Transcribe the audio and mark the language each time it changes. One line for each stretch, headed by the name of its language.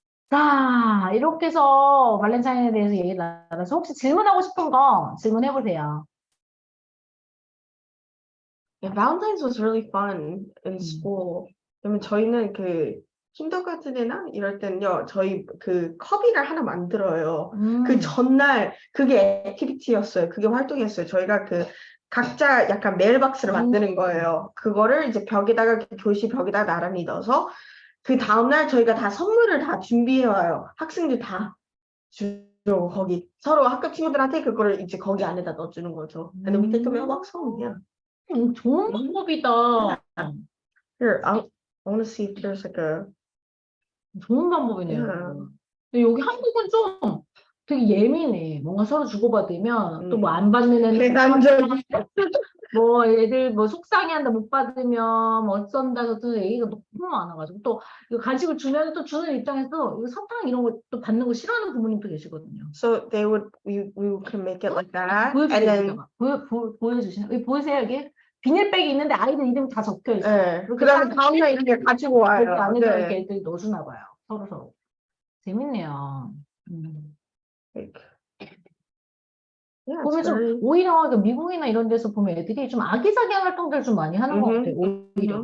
Korean: 자, 이렇게 해서 발렌타인에 대해서 얘기를 나눠서 혹시 질문하고 싶은 거 질문해보세요.
English: Yeah, Valentine's was really fun in school.
Korean: 그러면 저희는 그 킨더가든이나 이럴 때는요, 저희 그 컵이를 하나 만들어요. 그 전날 그게 액티비티였어요. 그게 활동이었어요. 저희가 그 각자 약간 메일박스를 만드는 거예요. 그거를 이제 벽에다가 교실 벽에다가 나란히 넣어서 그 다음날 저희가 다 선물을 다 준비해 와요. 학생들 다 주고 거기 서로 학교 친구들한테 그거를 이제 거기 안에다 넣어주는 거죠.
English: And then we take a mailbox home. Yeah.
Korean: 좋은 방법이다.
English: Here, I want to see if there's like a.
Korean: 좋은 방법이네요. 근데 여기 한국은 좀 되게 예민해. 뭔가 서로 주고받으면 또 뭐 안 받는 애들 뭐 애들 뭐 속상해한다 못 받으면 뭐 어쩐다 저쩐다 얘기가 너무 많아가지고 또 이거 간식을 주면 또 주는 입장에서 이거 사탕 이런 거 또 받는 거 싫어하는 부모님도 계시거든요.
English: So we can make it like that.
Korean: 보여주세요. 보여주시나? 여기 보이세요 여기? 비닐백이 있는데 아이들 이름 다 적혀 있어요. 네. 그다음에 다음날 이렇게 가지고 와요. 그 안에다 이렇게 애들이 넣어주나 봐요. 서로. 재밌네요. 보면 좀 오히려 미국이나 이런 데서 보면 애들이 좀 아기자기한 활동들을 좀 많이 하는 것 같아요. 오히려.